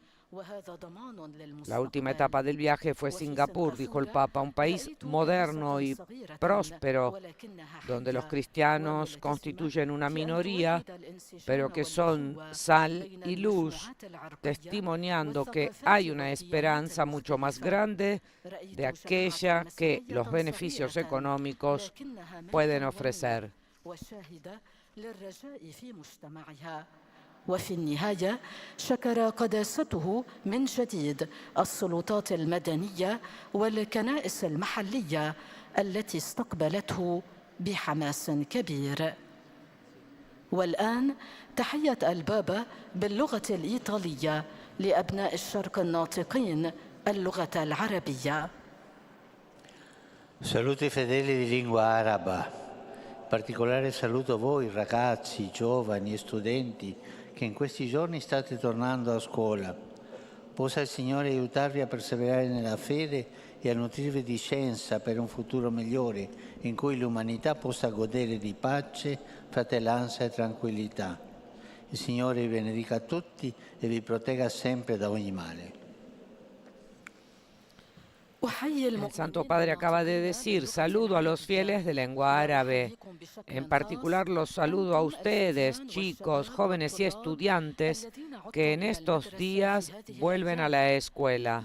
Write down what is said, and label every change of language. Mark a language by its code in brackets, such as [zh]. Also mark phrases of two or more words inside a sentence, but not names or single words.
[es] La última etapa del viaje fue Singapur, dijo el Papa, un país moderno y próspero, donde los cristianos constituyen una minoría, pero que son sal y luz, testimoniando que hay una esperanza mucho más grande de aquella que los beneficios económicos pueden ofrecer. [ar] وفي النهاية شكر قداسته من جديد السلطات المدنية والكنائس المحلية التي استقبلته بحماس كبير. والآن تحية البابا باللغة الإيطالية لأبناء الشرق الناطقين اللغة العربية. [it] Saluto i fedeli di lingua araba. In particolare saluto voi ragazzi, giovani e studenti che in questi giorni state tornando a scuola. Possa il Signore aiutarvi a perseverare nella fede e a nutrirvi di scienza per un futuro migliore in cui l'umanità possa godere di pace, fratellanza e tranquillità. Il Signore vi benedica a tutti e vi protegga sempre da ogni male. [es] El Santo Padre acaba de decir, saludo a los fieles de lengua árabe. En particular los saludo a ustedes, chicos, jóvenes y estudiantes, que en estos días vuelven a la escuela.